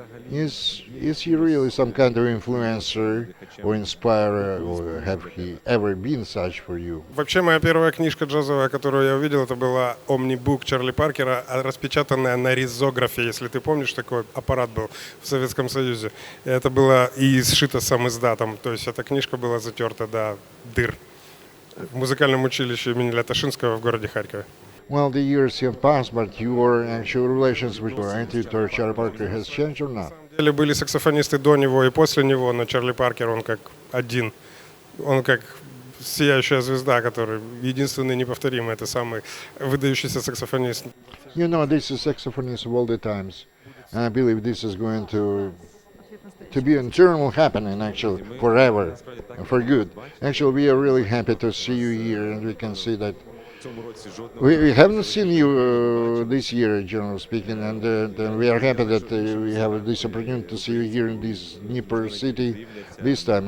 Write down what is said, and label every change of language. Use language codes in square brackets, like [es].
[en] Is he really some kind of influencer or inspirer, or have he ever been such for you? [ru] Вообще, моя первая книжка джазовая, которую я увидел, это была «Омнибук» Чарли Паркера, распечатанная на ризографе, если ты помнишь, такой аппарат был в Советском Союзе. Это было и сшито сам издатом, то есть эта книжка была затерта до дыр в музыкальном училище имени Лятошинского в городе Харькове. [en] Well, the years have passed, but your actual relations with editor Charlie Parker has changed or not? [ru] Были саксофонисты до него и после него, но Чарли Паркер, он как один. Он как сияющая звезда, который единственный неповторимый, это самый выдающийся саксофонист. [en] You know, this is saxophonist of all the times. And I believe this is going to be an eternal happening, actually, forever, for good. Actually, we are really happy to see you here, and we can see that we haven't seen you this year, generally speaking, and we are happy that we have this opportunity to see you here in this Dnipro city this time.